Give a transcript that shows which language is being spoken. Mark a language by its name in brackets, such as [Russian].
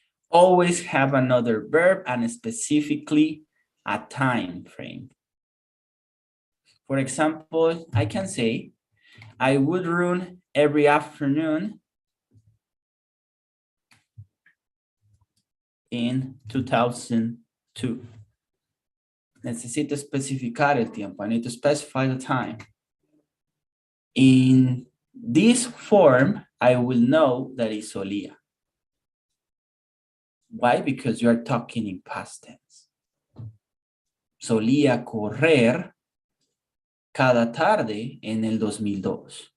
[English] Always have another verb and specifically a time frame. For example, I can say, I would run every afternoon in 2002. [Spanish] Necesito especificar el tiempo. [English] I need to specify the time. In this form, I will know that it's solía. Why? Because you are talking in past tense. [Spanish] Solía correr cada tarde en el 2002.